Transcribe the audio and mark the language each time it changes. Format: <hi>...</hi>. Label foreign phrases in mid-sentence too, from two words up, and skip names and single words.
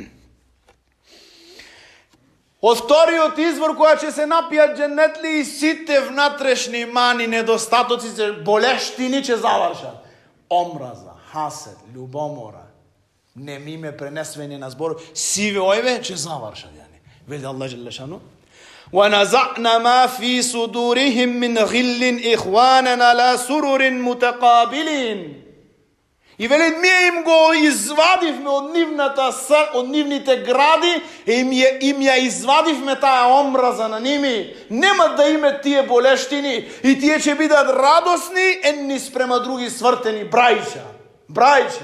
<mk>Од вториот извор која ќе се напијат џеннетли и сите внатрешни мани, недостатоци, болештини ќе завршат. Омраза, хасед, љубомора, немиме, пренесвање на збор, сиве ојве ќе завршат. Вели Аллах џелешану.</mk> <ar>وَنَزَعْنَا مَا فِي صُدُورِهِمْ مِنْ غِلٍّ إِخْوَانًا عَلَى سُرُرٍ مُتَقَابِلِينَ.</ar> <mk>И вели, ние им го извадивме од нивните гради, им ја извадивме таа омраза на ними. Нема да име тие болештини и тие ќе бидат радосни едни спрема други свртени брајча.</mk>